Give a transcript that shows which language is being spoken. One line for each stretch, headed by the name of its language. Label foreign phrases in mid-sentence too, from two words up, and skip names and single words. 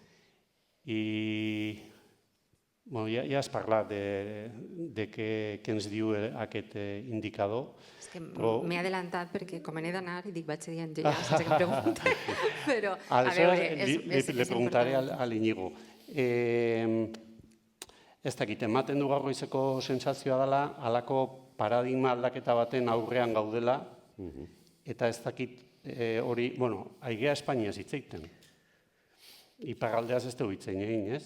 Catalan: I ja has parlat de què ens diu aquest indicador. És que m'he adelantat perquè com n'he d'anar i dic vaig dient jo ja sense que em pregunti. Però, a veure, és
Spanish: Le preguntaré a l'Iñigo.
Basque: Ez dakit, ematen du gaur goizeko sentsazioa dela, halako paradigma aldaketa baten aurrean gaudela, eta ez dakit hori, aigea Espainiaz hitz egiten. Iparraldeaz ez dugu hitz egin, ez?